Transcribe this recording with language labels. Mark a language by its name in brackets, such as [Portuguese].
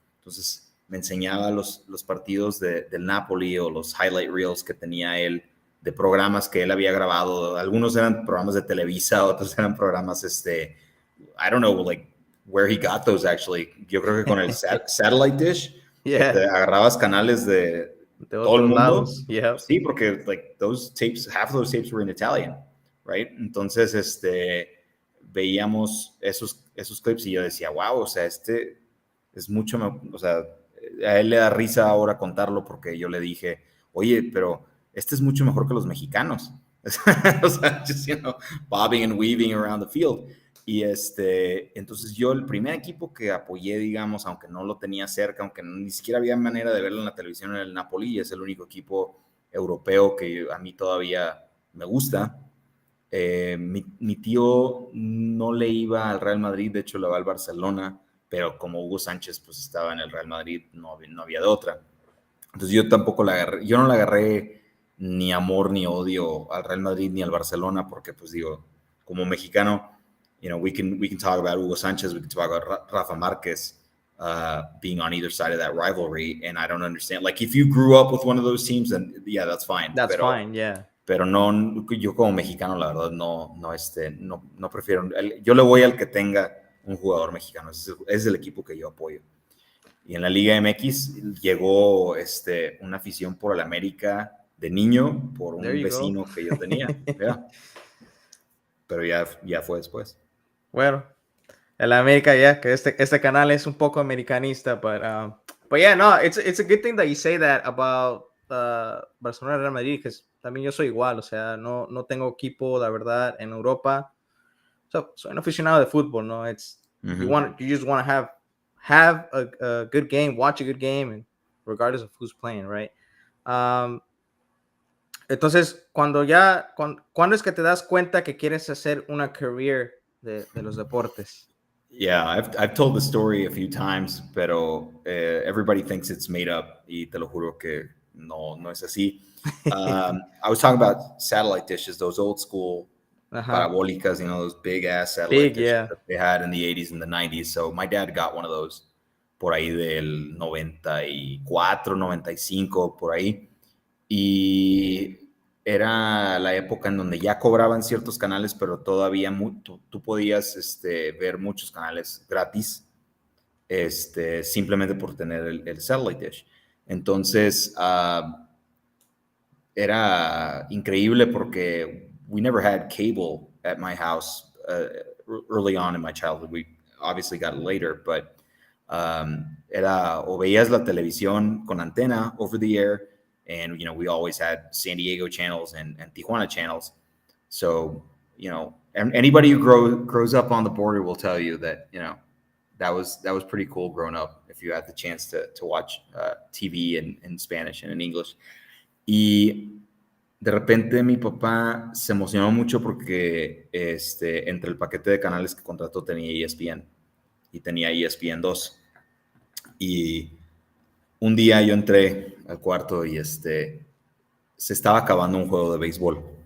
[Spanish] Entonces, me enseñaba los partidos del Napoli o los highlight reels que tenía él de programas que él había grabado. Algunos eran programas de Televisa, otros eran programas, [English] I don't know, like, where he got those actually. [Spanish] Yo creo que con el satellite dish, que te agarrabas canales de todo el mundo. Lados. [English] Yeah. [Spanish] Sí, porque [English] like those tapes, half of those tapes were in Italian, right? [Spanish] Entonces, veíamos esos clips y yo decía, wow, o sea, es mucho, o sea, a él le da risa ahora contarlo porque yo le dije, oye, pero es mucho mejor que los mexicanos. O sea, [English] just, bobbing and weaving around the field. [Spanish] Y entonces yo el primer equipo que apoyé, digamos, aunque no lo tenía cerca, aunque ni siquiera había manera de verlo en la televisión, en el Napoli, es el único equipo europeo que a mí todavía me gusta. Mi tío no le iba al Real Madrid, de hecho le va al Barcelona, pero como Hugo Sánchez pues estaba en el Real Madrid, no había de otra. Entonces yo tampoco yo no le agarré ni amor ni odio al Real Madrid ni al Barcelona, porque pues digo, como mexicano, [English] we can talk about Hugo Sánchez, we can talk about Rafa Márquez being on either side of that rivalry, and I don't understand. Like, if you grew up with one of those teams, then yeah, that's fine. That's fine, yeah. [Spanish] Pero no, yo como mexicano, la verdad, no prefiero. Yo le voy al que tenga un jugador mexicano. Es el equipo que yo apoyo. Y en la Liga MX llegó una afición por el América de niño, por un vecino que yo tenía. [English] Yeah. [Spanish] Pero ya fue después. Bueno, el América que este canal es un poco americanista, [English] but yeah, no, it's a good thing that you say that about Barcelona [Spanish] y Real Madrid, [English] because [Spanish] también yo soy igual, o sea, no tengo equipo, la verdad, en Europa. Soy un aficionado de fútbol, ¿no? [English] It's you just want to have a good game, watch a good game, and regardless of who's playing, right? [Spanish] Entonces, ¿cuándo es que te das cuenta que quieres hacer una career de los deportes? [English] Yeah, I've told the story a few times, [Spanish] pero [English] everybody thinks it's made up [Spanish] y te lo juro que no es así. [English] I was talking about satellite dishes, those old school parabólicas, those big ass satellite dishes that they had in the 80s and the 90s. So my dad got one of those [Spanish] por ahí del 94, 95, por ahí. Y era la época en donde ya cobraban ciertos canales, pero todavía tú podías ver muchos canales gratis, simplemente por tener el satellite dish. Entonces, era increíble porque [English] we never had cable at my house early on in my childhood. We obviously got it later, but [Spanish] era o veías la televisión con antena [English] over the air, and we always had San Diego channels and Tijuana channels. So anybody who grows up on the border will tell you that that was pretty cool growing up if you had the chance to watch TV in Spanish and in English. [Spanish] Y de repente mi papá se emocionó mucho porque entre el paquete de canales que contrató tenía ESPN y tenía ESPN 2. Y un día yo entré al cuarto y se estaba acabando un juego de béisbol.